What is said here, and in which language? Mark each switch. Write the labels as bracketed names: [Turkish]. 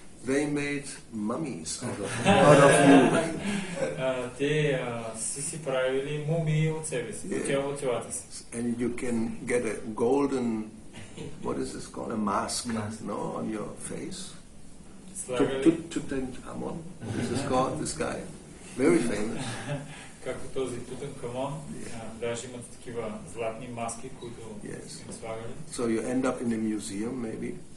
[English] They made mummies out of you. [Bulgarian] Те си правили мумии от себе си, от телата си. [English] And you can get a golden, what is this called? A mask, no, on your face. Tutankhamun. This is called this guy. Very famous. [Bulgarian] Както този Тутанкамон, даже имат такива златни маски, които им слагали. [English] So you end up in a museum, maybe.